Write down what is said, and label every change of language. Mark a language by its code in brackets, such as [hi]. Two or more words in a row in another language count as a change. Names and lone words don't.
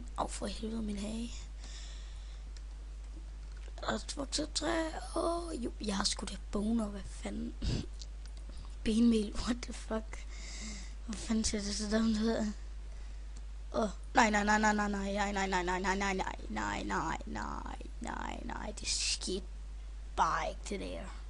[da] For helvede min hage. Og vokset træ. Jo, jeg har sgu da boner, hvad fanden. Benmel, [en] what the fuck. [da] Hvad fanden ser det så dumt ud? Nej, det skete bare ikke det der.